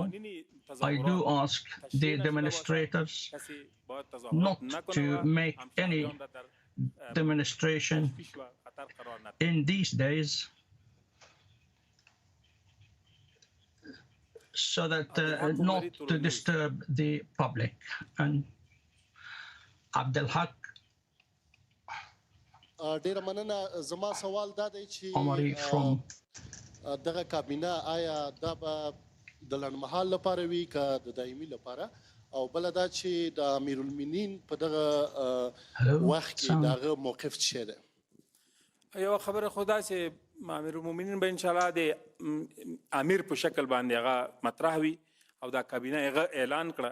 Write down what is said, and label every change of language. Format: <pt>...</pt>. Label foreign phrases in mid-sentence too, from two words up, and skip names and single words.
<en>I do ask the demonstrators not to make any demonstration in these days, so that not to disturb the public. And Abdelhak Omari from</en> <ps>دغه کابینه آیا دا به د لنډمهال لپاره وي که د دایمي لپاره او بل دا چې د امیرالمؤمنین په دغه وخت کې دغه موقف څه دی؟ یو خبره خدا چې امیرالمؤمنین به</ps> <ar>ان شاء الله</ar> <ps>د امیر په شکل باندې هغه مطرح وي او دا کابینه هغه اعلان کړه.</ps>